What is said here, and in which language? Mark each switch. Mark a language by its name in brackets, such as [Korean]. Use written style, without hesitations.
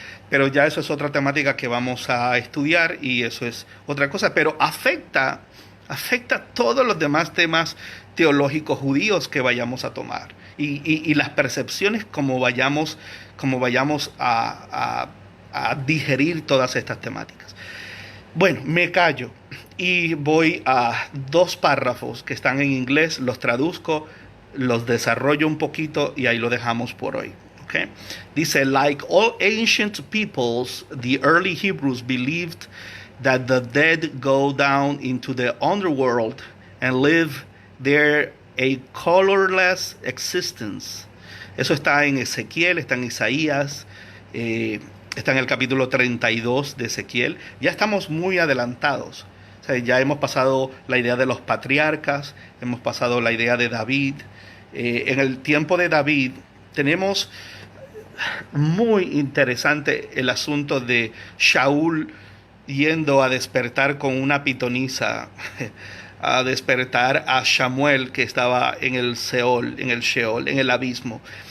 [Spanish] Pero ya eso es otra temática que vamos a estudiar, y eso es otra cosa, pero afecta todos los demás temas teológicos judíos que vayamos a tomar, y las percepciones como vayamos a digerir todas estas temáticas. Bueno, me callo y voy a dos párrafos que están en inglés, los traduzco, los desarrollo un poquito y ahí lo dejamos por hoy. Okay. [English] Dice, like all ancient peoples, the early Hebrews believed that the dead go down into the underworld and live there a colorless existence. [Spanish] Eso está en Ezequiel, está en Isaías, está en el capítulo 32 de Ezequiel. Ya estamos muy adelantados. O sea, ya hemos pasado la idea de los patriarcas, hemos pasado la idea de David. En el tiempo de David tenemos muy interesante el asunto de Shaul yendo a despertar con una pitonisa, a despertar a Samuel, que estaba en el Sheol, en el abismo.